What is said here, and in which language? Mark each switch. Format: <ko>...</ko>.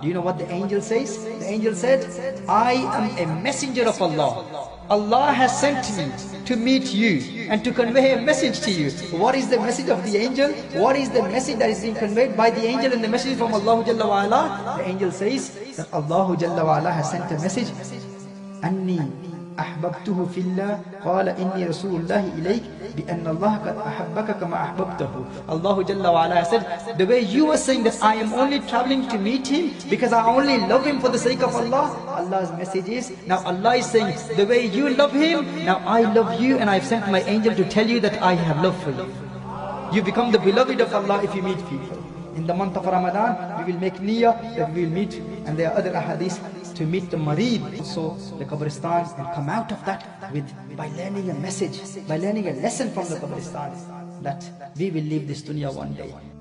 <en>Do you know what the angel says? The angel said, I am a messenger of Allah. Allah has sent me to meet you and to convey a message to you. What is the message of the angel? What is the message that is being conveyed by the angel and the message from Allah Jalla wa Ala? The angel says that Allah Jalla wa Ala has sent a message.</en> <ar>Anni أحببته في الله قال إني رسول الله إليك بأن الله قد أحبك كما أحببته.</ar> <en>Allah Jalla wa Ala said, the way you were saying that I am only traveling to meet him because I only love him for the sake of Allah, Allah's message is, now Allah is saying, the way you love him, now I love you, and I've sent my angel to tell you that I have love for you. You become the beloved of Allah if you meet people. In the month of Ramadan, we will make niyyah that we will meet, and there are other ahadith to meet the marid, also the Qabristan, and come out of that by learning a message, by learning a lesson from the Qabristan, that we will leave this dunya one day.</en>